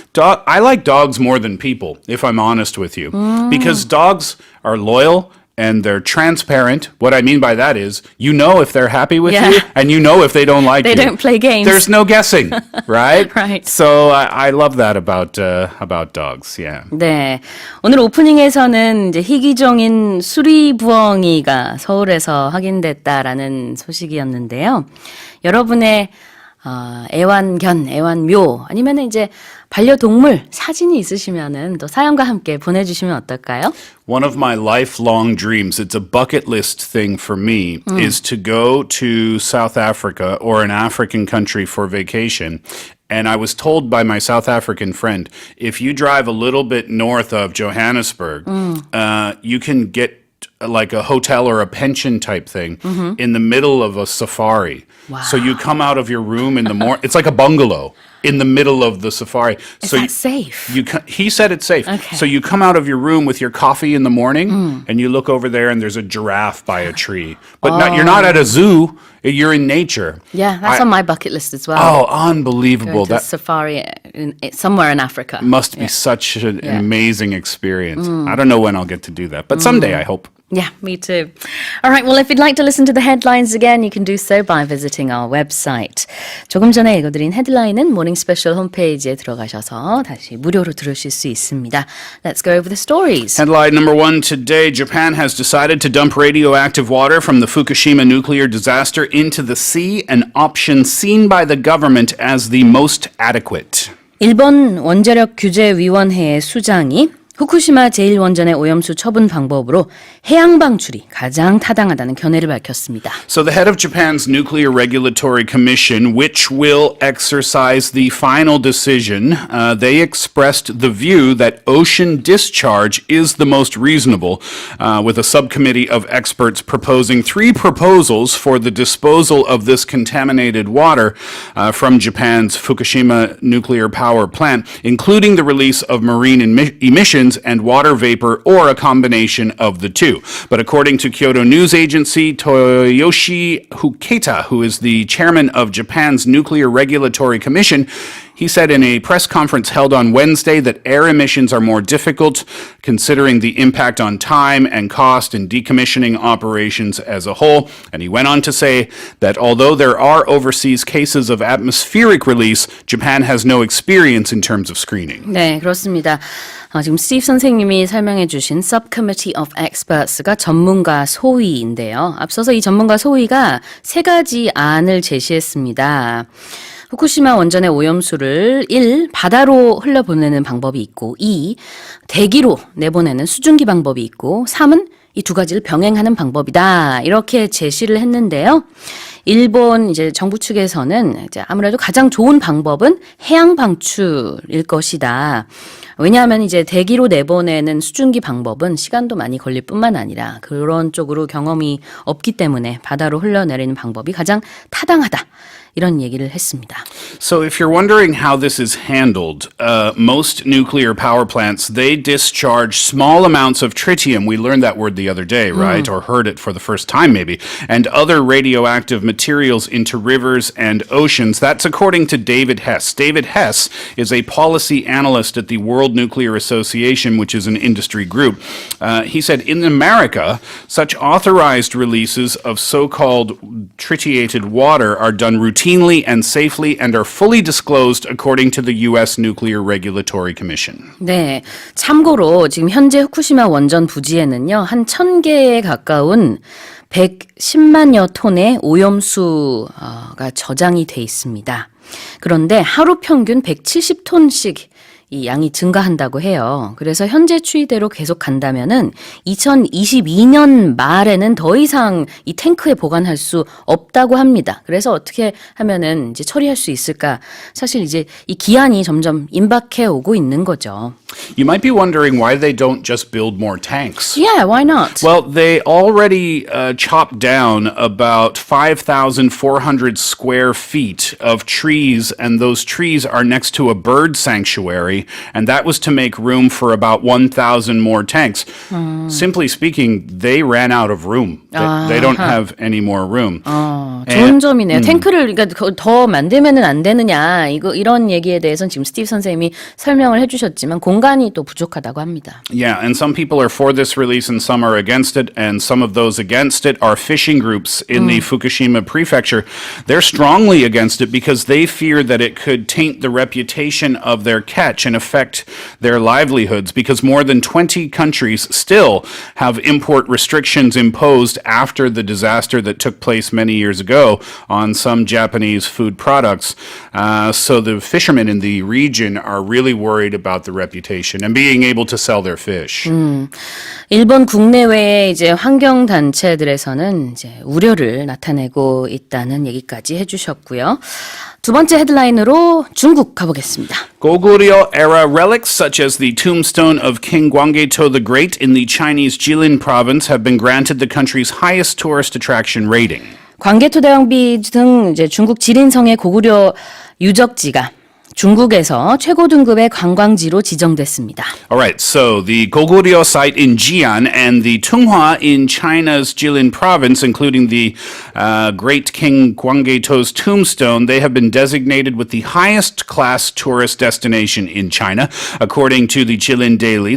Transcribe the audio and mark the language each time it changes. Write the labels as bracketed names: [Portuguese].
[English] I like dogs more than people, if I'm honest with you. Because dogs are loyal and they're transparent. What I mean by that is, you know if they're happy with Yeah. you, and you know if they don't like They you. don't play games. There's no guessing, right? Right. So I love that about dogs. Yeah. [Korean] 네. 오늘 오프닝에서는 이제 희귀종인 수리부엉이가 서울에서 확인됐다라는 소식이었는데요. 여러분의 애완견, 애완묘 아니면 이제 반려동물 사진이 있으시면은 또 사연과 함께 보내주시면 어떨까요? [English] One of my lifelong dreams, it's a bucket list thing for me, is to go to South Africa or an African country for vacation. And I was told by my South African friend, if you drive a little bit north of Johannesburg, you can get like a hotel or a pension type thing in the middle of a safari. Wow. So you come out of your room in the morning. It's like a bungalow in the middle of the safari. Is so that safe? He said it's safe. Okay. So you come out of your room with your coffee in the morning, and you look over there, and there's a giraffe by a tree. But you're not at a zoo. You're in nature. Yeah, that's on my bucket list as well. Oh, unbelievable! Going to a safari somewhere in Africa. Must be such an amazing experience. I don't know when I'll get to do that, but someday I hope. Yeah, me too. All right, well, if you'd like to listen to the headlines again, you can do so by visiting our website. [Korean] 조금 전에 읽어드린 헤드라인은 모닝스페셜 홈페이지에 들어가셔서 다시 무료로 들으실 수 있습니다. [English] Let's go over the stories. Headline number 1 today, Japan has decided to dump radioactive water from the Fukushima nuclear disaster into the sea, an option seen by the government as the most adequate. [Korean] 일본 원자력규제위원회의 수장이 후쿠시마 제1원전의 오염수 처분 방법으로 해양방출이 가장 타당하다는 견해를 밝혔습니다. [English] So the head of Japan's Nuclear Regulatory Commission, which will exercise the final decision, they expressed the view that ocean discharge is the most reasonable, with a subcommittee of experts proposing 3 proposals for the disposal of this contaminated water from Japan's Fukushima nuclear power plant, including the release of marine emissions and water vapor or a combination of the two. But according to Kyodo News Agency, Toyoshi Huketa, who is the chairman of Japan's Nuclear Regulatory Commission, he said in a press conference held on Wednesday that air emissions are more difficult, considering the impact on time and cost in decommissioning operations as a whole. And he went on to say that although there are overseas cases of atmospheric release, Japan has no experience in terms of screening. [Korean] 네, 그렇습니다. 지금 스티브 선생님이 설명해 주신 [English] Subcommittee of Experts [Korean] 가 전문가 소위인데요. 앞서서 이 전문가 소위가 3가지 안을 제시했습니다. 후쿠시마 원전의 오염수를 1. 바다로 흘려보내는 방법이 있고 2. 대기로 내보내는 수증기 방법이 있고 3은 이 2가지를 병행하는 방법이다. 이렇게 제시를 했는데요. 일본 이제 정부 측에서는 이제 아무래도 가장 좋은 방법은 해양 방출일 것이다. 왜냐하면 이제 대기로 내보내는 수증기 방법은 시간도 많이 걸릴 뿐만 아니라 그런 쪽으로 경험이 없기 때문에 바다로 흘려내리는 방법이 가장 타당하다. 이런 얘기를 했습니다. [English] So if you're wondering how this is handled, most nuclear power plants, they discharge small amounts of tritium. We learned that word the other day, right? Or heard it for the first time maybe. And other radioactive materials into rivers and oceans. That's according to David Hess. David Hess is a policy analyst at the World Nuclear Association, which is an industry group. He said in America, such authorized releases of so-called tritiated water are done routinely and safely and are fully disclosed according to the U.S. Nuclear Regulatory Commission. [Korean] 네, 참고로 지금 현재 후쿠시마 원전 부지에는요. 한 1,000개에 가까운 110만여 톤의 오염수가 저장이 돼 있습니다. 그런데 하루 평균 170톤씩 이 양이 증가한다고 해요. 그래서 현재 추이대로 계속 간다면은 2022년 말에는 더 이상 이 탱크에 보관할 수 없다고 합니다. 그래서 어떻게 하면은 이제 처리할 수 있을까? 사실 이제 이 기한이 점점 임박해 오고 있는 거죠. [English] You might be wondering why they don't just build more tanks. Yeah, why not? Well, they already chopped down about 5,400 square feet of trees, and those trees are next to a bird sanctuary, and that was to make room for about 1,000 more tanks. Simply speaking, they ran out of room. They don't have any more room. [Korean] 좋은 점이네요. 탱크를 그러니까 더 만들면은 안 되느냐 이런 얘기에 대해서는 지금 스티브 선생님이 설명을 해주셨지만 공간이 또 부족하다고 합니다. [English] Yeah, and some people are for this release and some are against it, and some of those against it are fishing groups in the Fukushima prefecture. They're strongly against it because they fear that it could taint the reputation of their catch and affect their livelihoods, because more than 20 countries still have import restrictions imposed after the disaster that took place many years ago on some Japanese food products. So the fishermen in the region are really worried about the reputation and being able to sell their fish. [Korean] 일본 국내외의 이제 환경 단체들에서는 이제 우려를 나타내고 있다는 얘기까지 해주셨고요. 두 번째 헤드라인으로 중국 가보겠습니다. [English] Goguryeo era relics such as the tombstone of King Gwanggaeto the Great in the Chinese Jilin province have been granted the country's highest tourist attraction rating. [Korean] 광개토 대왕비 등 이제 중국 지린성의 고구려 유적지가 중국에서 최고 등급의 관광지로 지정됐습니다. [English] All right, so the Goguryeo site in Jian and the Tunghua in China's Jilin province, including the great King Gwanggaeto's tombstone, they have been designated with the highest class tourist destination in China, according to the Jilin Daily.